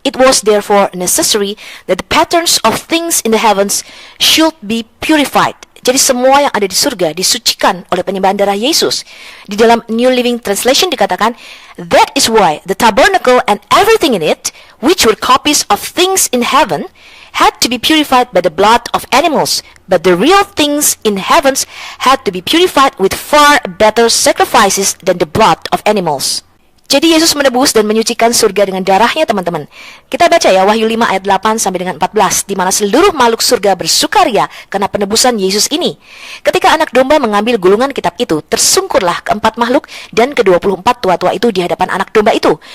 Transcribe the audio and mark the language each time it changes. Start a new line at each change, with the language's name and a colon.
English: It was therefore necessary that the patterns of things in the heavens should be purified.
Indonesian: Jadi semua yang ada di surga disucikan oleh penyembahan darah Yesus. Di dalam New Living Translation dikatakan,
English: "That is why the tabernacle and everything in it, which were copies of things in heaven, had to be purified by the blood of animals, but the real things in heavens had to be purified with far better sacrifices than the blood of animals."
Indonesian: Jadi Yesus menebus dan menyucikan surga dengan darahnya, teman-teman. Kita baca ya Wahyu 5 ayat 8 sampai dengan 14, di mana seluruh makhluk surga bersukaria karena penebusan Yesus ini. Ketika anak domba mengambil gulungan kitab itu, tersungkurlah keempat makhluk dan ke-24 tua-tua itu di hadapan anak domba itu.